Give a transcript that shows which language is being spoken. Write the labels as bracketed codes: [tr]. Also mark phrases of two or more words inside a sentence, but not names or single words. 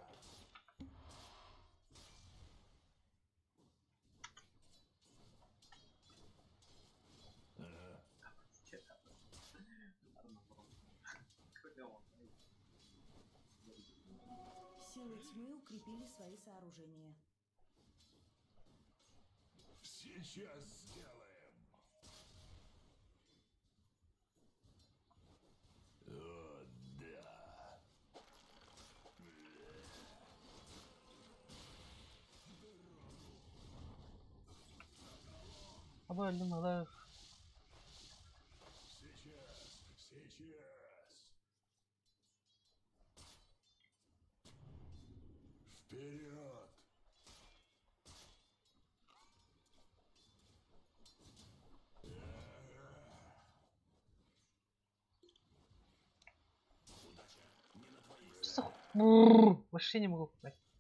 [ru] Силы тьмы укрепили свои сооружения. Сейчас сделаем. О, да. [tr] Ama öldüm Allah. [ru] Сейчас. Вперед. Вообще не могу попасть.